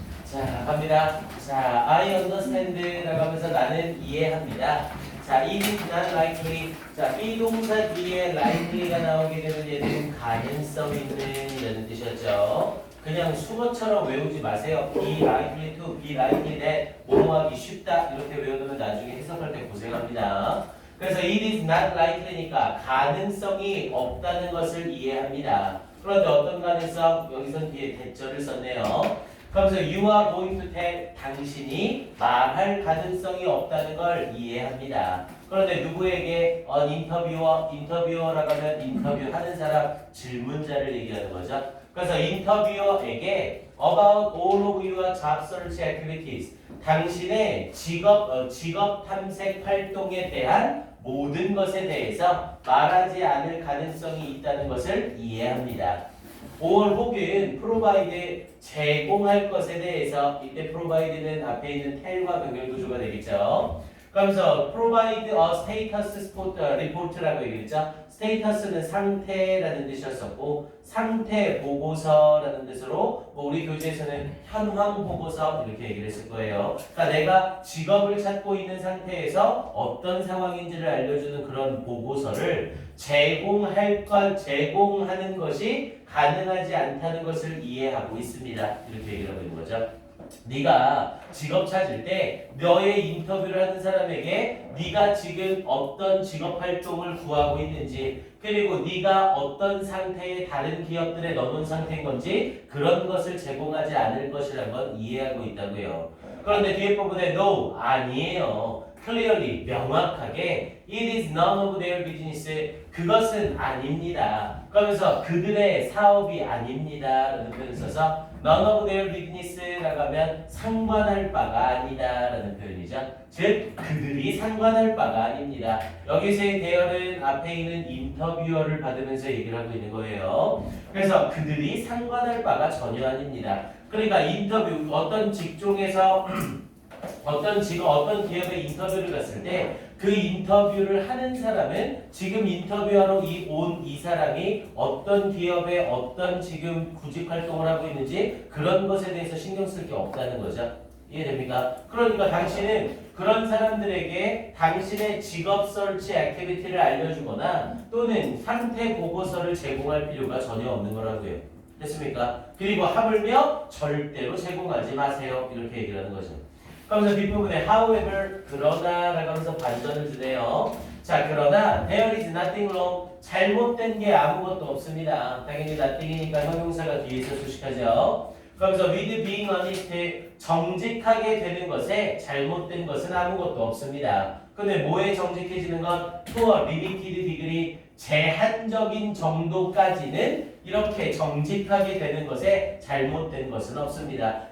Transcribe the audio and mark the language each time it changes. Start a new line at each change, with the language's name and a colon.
Korean: 자, 갑니다. 자,
English: I understand
Korean: 라고 하면서 나는 이해합니다.
English: 자, it is not likely.
Korean: 자, 비동사 뒤에 likely가 나오게 되면 얘는 가능성 있는 이라는 뜻이었죠. 그냥 수어처럼 외우지 마세요.
English: be likely to, be likely that,
Korean: 뭐뭐하기 쉽다. 이렇게 외우면 나중에 해석할 때 고생합니다. 그래서
English: it is not likely
Korean: 니까 가능성이 없다는 것을 이해합니다. 그런데 어떤 가능성? 여기선 뒤에 대절을 썼네요. 그러면서
English: you are going to tell,
Korean: 당신이 말할 가능성이 없다는 걸 이해합니다. 그런데 누구에게? 인터뷰어라고 하면 인터뷰하는 사람, 질문자를 얘기하는 거죠. 그래서 인터뷰어에게
English: about all of your job search activities,
Korean: 당신의 직업 탐색 활동에 대한 모든 것에 대해서 말하지 않을 가능성이 있다는 것을 이해합니다. or 혹은 provide, 제공할 것에 대해서, 이때 provide는 앞에 있는 tell과 연결구조가 되겠죠. 그러면서
English: provide a status report
Korean: 라고 얘기했죠. status는 상태라는 뜻이었었고 상태 보고서라는 뜻으로 우리 교재에서는 현황 보고서 이렇게 얘기를 했을 거예요. 그러니까 내가 직업을 찾고 있는 상태에서 어떤 상황인지를 알려주는 그런 보고서를 제공하는 것이 가능하지 않다는 것을 이해하고 있습니다. 이렇게 얘기를 하고 있는 거죠. 네가 직업 찾을 때 너의 인터뷰를 하는 사람에게 네가 지금 어떤 직업 활동을 구하고 있는지, 그리고 네가 어떤 상태의 다른 기업들에 넣어놓은 상태인 건지 그런 것을 제공하지 않을 것이라는 건 이해하고 있다고요. 그런데 뒤에 부분에 no, 아니에요.
English: clearly,
Korean: 명확하게
English: it is none of their business,
Korean: 그것은 아닙니다. 그러면서 그들의 사업이 아닙니다 라는 표현을 써서
English: none of their business
Korean: 라고 하면 상관할 바가 아니다 라는 표현이죠. 즉 그들이 상관할 바가 아닙니다. 여기서의 대열은 앞에 있는 인터뷰어를 받으면서 얘기를 하고 있는 거예요. 그래서 그들이 상관할 바가 전혀 아닙니다. 그러니까 인터뷰, 어떤 직종에서 어떤 기업에 인터뷰를 갔을 때 그 인터뷰를 하는 사람은 지금 인터뷰하러 온 이 사람이 어떤 기업에 어떤 지금 구직 활동을 하고 있는지 그런 것에 대해서 신경 쓸 게 없다는 거죠. 이해됩니까? 그러니까 당신은 그런 사람들에게 당신의 직업 설치 액티비티를 알려주거나 또는 상태 보고서를 제공할 필요가 전혀 없는 거라고요. 됐습니까? 그리고 하물며 절대로 제공하지 마세요. 이렇게 얘기를 하는 거죠. 그러면서 뒷부분에 however 그러나 라고 하면서 반전을 주네요. 자, 그러나
English: there is nothing wrong.
Korean: 잘못된 게 아무것도 없습니다. 당연히 nothing이니까 형용사가 뒤에서 수식하죠. 그러면서
English: with being honest
Korean: 정직하게 되는 것에 잘못된 것은 아무것도 없습니다. 근데 뭐에 정직해지는 건
English: to a limited degree
Korean: 제한적인 정도까지는 이렇게 정직하게 되는 것에 잘못된 것은 없습니다.